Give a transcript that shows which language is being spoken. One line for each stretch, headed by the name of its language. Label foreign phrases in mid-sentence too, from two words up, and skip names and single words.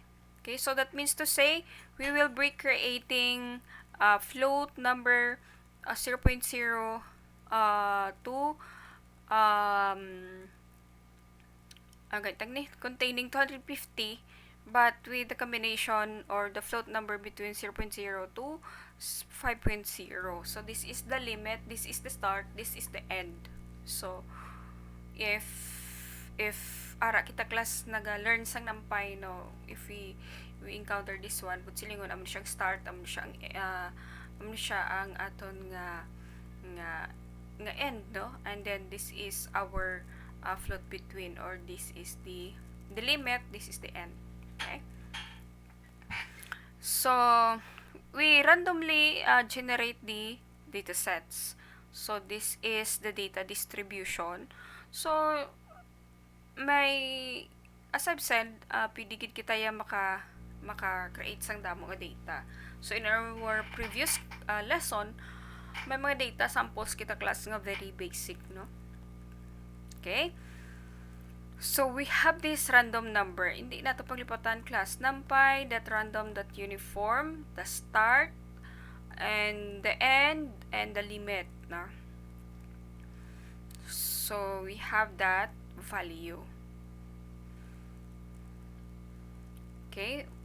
English: Okay, so that means to say, we will be creating float number 0.0 to okay, containing 250, but with the combination or the float number between 0.0 to 5.0. So this is the limit, this is the start, this is the end. So if
Hiligaynon: ara kita class naga-learn sang NumPy,
English: no, if we encounter this one, but
Hiligaynon: silingon amo siyang start, amo siya ang aton nga end,
English: no, and then this is our float between, or this is the limit, this is the end. Okay, so we randomly generate the data sets. So this is the data distribution. So may, as I've said,
Hiligaynon: pwede gid kita ya maka-create sang damo nga data.
English: So in our previous lesson,
Hiligaynon: may mga data samples kita class nga
English: very basic,
Hiligaynon: no?
English: Okay? So we have this random number.
Filipino: Hindi na ito paglipatan class.
English: NumPy.random.uniform, the start, and the end, and the limit, no? So we have that value. Okay?